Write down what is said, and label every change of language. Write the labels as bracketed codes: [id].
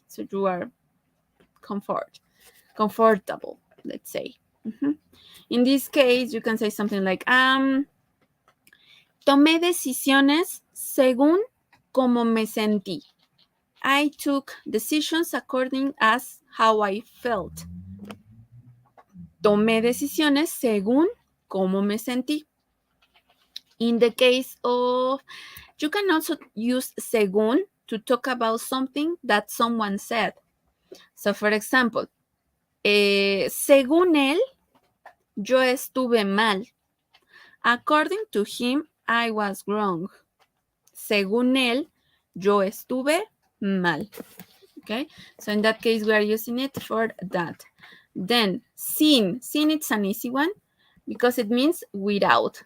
[en] So you are comfortable, let's say. In this case, you can say something like, [es] tomé decisiones según como me sentí. [en] I took decisions according as how I felt. [es] Tomé decisiones según como me sentí. [en] In the case of, you can also use según to talk about something that someone said. So, for example, [es] según él, yo estuve mal. [en] According to him, I was wrong. [es] Según él, yo estuve mal. [en] Okay, so in that case, we are using it for that. Then, sin. Sin, it's an easy one because it means without.